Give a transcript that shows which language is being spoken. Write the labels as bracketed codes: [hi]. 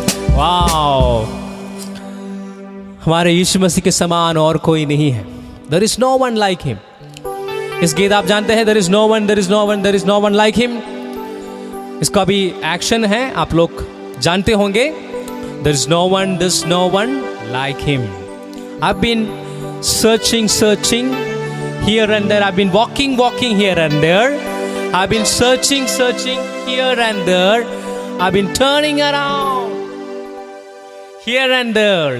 [hi] Wow, हमारे यीशु मसीह के समान और कोई नहीं है। [en] There is no one like him। [hi] इस गीत आप जानते हैं, [en] there is no one, there is no one, there is no one like him। [hi] इसका भी एक्शन है, आप लोग जानते होंगे। [en] There is no one, there is no one like him। I've been searching here and there। I've been walking here and there। I've been searching here and there। I've been turning around here and there.